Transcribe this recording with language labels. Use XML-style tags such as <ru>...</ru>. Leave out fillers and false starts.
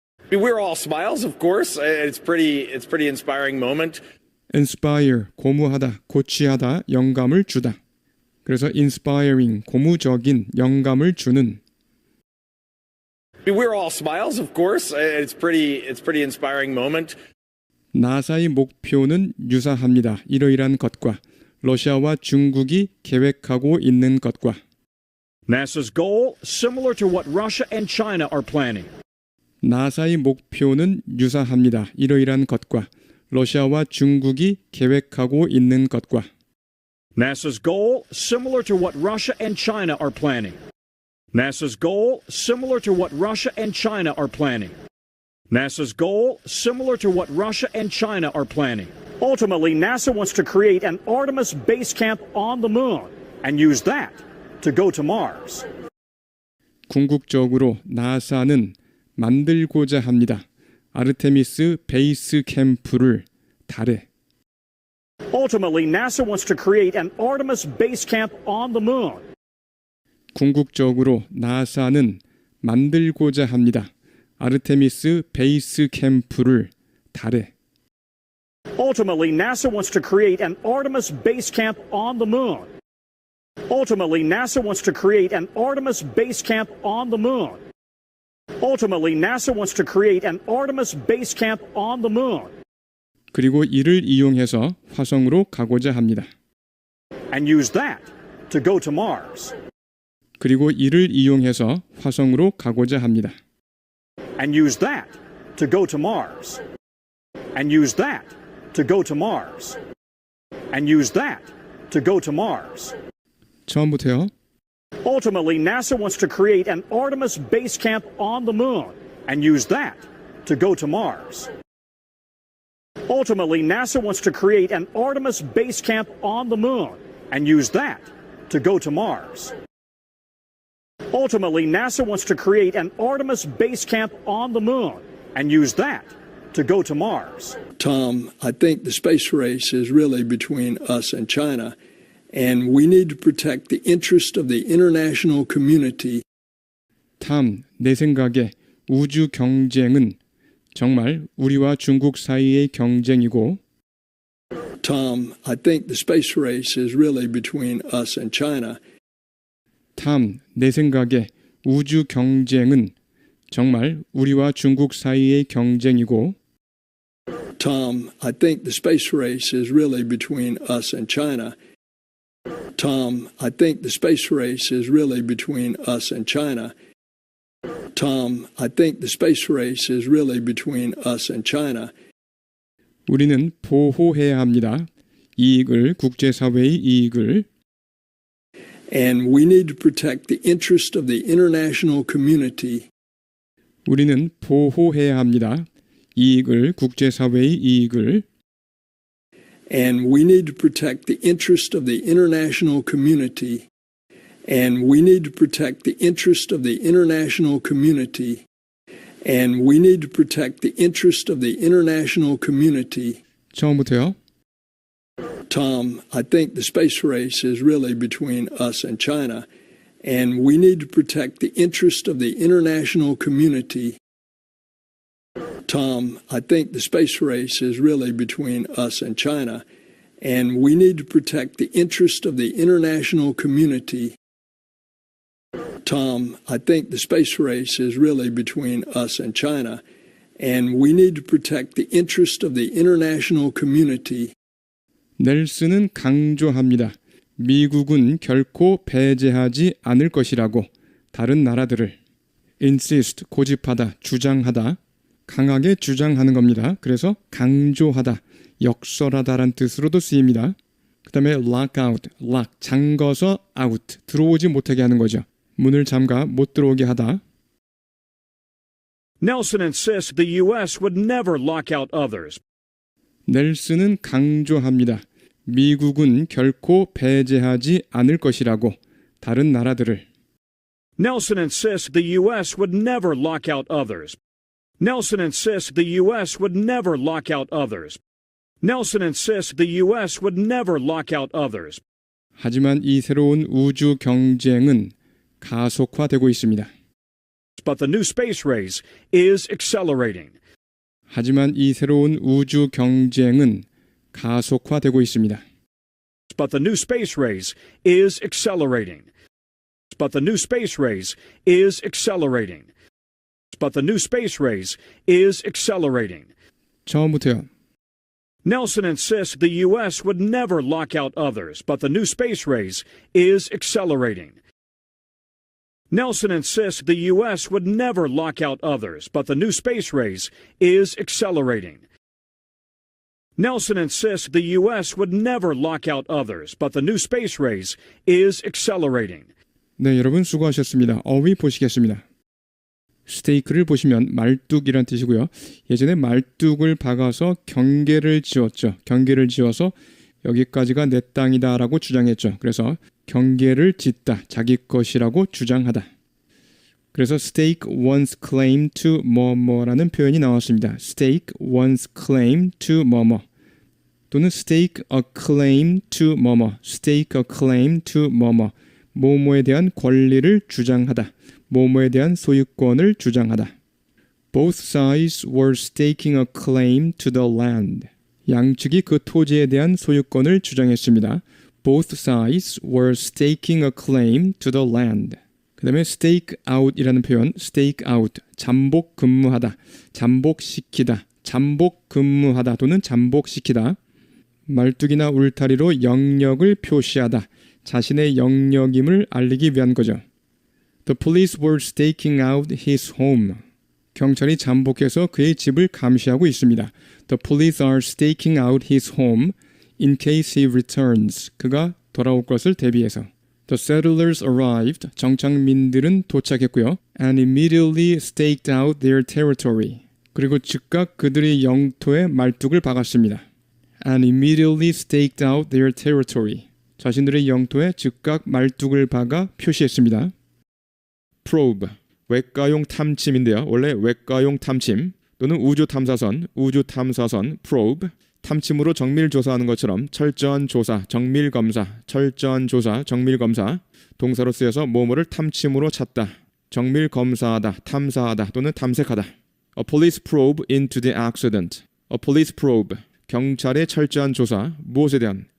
<en>We're all smiles, of course. It's pretty inspiring moment.</en> <ko>inspire, 고무하다, 고취하다, 영감을 주다. 그래서 inspiring, 고무적인, 영감을 주는.</ko> <en>We're all smiles, of course. It's pretty inspiring moment.</en> <ko>나사의 목표는 유사합니다. 이러이러한 것과 러시아와 중국이 계획하고 있는 것과</ko> <en>NASA's goal, similar to what Russia and China are planning.</en> <ko>나사의 목표는 유사합니다. 이러이러한 것과 러시아와 중국이 계획하고 있는 것과</ko> <en>NASA's goal, similar to what Russia and China are planning. NASA's goal, similar to what Russia and China are planning. NASA's goal, similar to what Russia and China are planning. Ultimately, NASA wants to create an Artemis base camp on the moon and use that to go to Mars.</en> <ko>궁극적으로 나사는 만들고자 합니다. 아르테미스 베이스 캠프를 달에.</ko> <en>Ultimately, NASA wants to create an Artemis base camp on the moon.</en> <ko>궁극적으로 나사는 만들고자 합니다. 아르테미스 베이스 캠프를 달에.</ko> <en>Ultimately, NASA wants to create an Artemis base camp on the moon. Ultimately, NASA wants to create an Artemis base camp on the moon. Ultimately, NASA wants to create an Artemis base camp on the moon.</en> <ko>그리고 이를 이용해서 화성으로 가고자 합니다.</ko> <en>And use that to go to Mars.</en> <ko>그리고 이를 이용해서 화성으로 가고자 합니다.</ko> <en>And use that to go to Mars. And use that to go to Mars. And use that to go to Mars.</en> <ko>처음부터요.</ko> <en>Ultimately, NASA wants to create an Artemis base camp on the moon and use that to go to Mars. Ultimately, NASA wants to create an Artemis base camp on the moon and use that to go to Mars. Ultimately, NASA wants to create an Artemis base camp on the moon and use that to go to Mars. Tom, I think the space race is really between us and China, and we need to protect the interest of the international community.</en> <ko>탐, 내 생각에 우주 경쟁은 정말 우리와 중국 사이의 경쟁이고</ko> <en>Tom, I think the space race is really between us and China.</en> <ko>탐, 내 생각에 우주 경쟁은 정말 우리와 중국 사이의 경쟁이고</ko> <en>Tom, I think the space race is really between us and China. Tom, I think the space race is really between us and China. Tom, I think the space race is really between us and China.</en> <ko>우리는 보호해야 합니다. 이익을, 국제사회의 이익을</ko> <en>And we need to protect the interest of the international community.</en> <ko>우리는 보호해야 합니다. 이익을, 국제사회의 이익을</ko> <en>And we need to protect the interest of the international community. And we need to protect the interest of the international community. And we need to protect the interest of the international community.</en> <ko>처음부터요.</ko> <en>Tom, I think the space race is really between us and China, and we need to protect the interest of the international community. Tom, I think the space race is really between us and China, and we need to protect the interest of the international community. Tom, I think the space race is really between us and China, and we need to protect the interest of the international community.</en> <ko>넬슨은 강조합니다. 미국은 결코 배제하지 않을 것이라고 다른 나라들을 insist, 고집하다, 주장하다, 강하게 주장하는 겁니다. 그래서 강조하다, 역설하다란 뜻으로도 쓰입니다. 그 다음에 lock out, lock, 잠궈서 out, 들어오지 못하게 하는 거죠. 문을 잠가 못 들어오게 하다.</ko> <en>Nelson insists the U.S. would never lock out others.</en> <ko>넬슨은 강조합니다. 미국은 결코 배제하지 않을 것이라고 다른 나라들을</ko> <en>Nelson insists the U.S. would never lock out others. Nelson insists the U.S. would never lock out others. Nelson insists the U.S. would never lock out others.</en> <ko>하지만 이 새로운 우주 경쟁은 가속화되고 있습니다.</ko> <en>But the new space race is accelerating.</en> <ko>하지만 이 새로운 우주 경쟁은 가속화되고 있습니다.</ko> <en>But the new space race is accelerating. But the new space race is accelerating. But the new space race is accelerating.</en> <ko>처음부터요.</ko> <en>Nelson insists the U.S. would never lock out others, but the new space race is accelerating. Nelson insists the U.S. would never lock out others, but the new space race is accelerating. Nelson insists the U.S. would never lock out others, but the new space race is accelerating.</en> <ko>네, 여러분 수고하셨습니다. 어휘 보시겠습니다. 스테이크를 보시면 말뚝이란 뜻이고요. 예전에 말뚝을 박아서 경계를 지었죠. 경계를 지어서 여기까지가 내 땅이다라고 주장했죠. 그래서 경계를 짓다, 자기 것이라고 주장하다. 그래서</ko> <en>stake one's claim to</en> <ko>뭐뭐라는 표현이 나왔습니다.</ko> <en>stake one's claim to</en> <ko>뭐뭐 또는</ko> <en>stake a claim to</en> <ko>뭐뭐, stake a claim to 뭐뭐, 뭐뭐에 대한 권리를 주장하다, 뭐뭐에 대한 소유권을 주장하다.</ko> <en>Both sides were staking a claim to the land.</en> <ko>양측이 그 토지에 대한 소유권을 주장했습니다.</ko> <en>Both sides were staking a claim to the land.</en> <ko>그 다음에 stake out이라는 표현, stake out, 잠복 근무하다, 잠복시키다, 잠복 근무하다 또는 잠복시키다. 말뚝이나 울타리로 영역을 표시하다, 자신의 영역임을 알리기 위한 거죠.</ko> <en>The police were staking out his home.</en> <ko>경찰이 잠복해서 그의 집을 감시하고 있습니다.</ko> <en>The police are staking out his home in case he returns.</en> <ko>그가 돌아올 것을 대비해서.</ko> <en>The settlers arrived.</en> <ko>정착민들은 도착했고요.</ko> <en>And immediately staked out their territory.</en> <ko>그리고 즉각 그들의 영토에 말뚝을 박았습니다.</ko> <en>And immediately staked out their territory.</en> <ko>자신들의 영토에 즉각 말뚝을 박아 표시했습니다. probe, 외과용 탐침인데요. 원래 외과용 탐침 또는 우주탐사선, probe, 탐침으로 정밀 조사하는 것처럼 철저한 조사, 정밀 검사, 철저한 조사, 정밀 검사, 동사로 쓰여서 뭐뭐를 탐침으로 찾다, 정밀 검사하다, 탐사하다 또는 탐색하다.</ko> <en>A police probe into the accident. A police probe,</en> <ko>경찰의 철저한 조사, 무엇에 대한?</ko>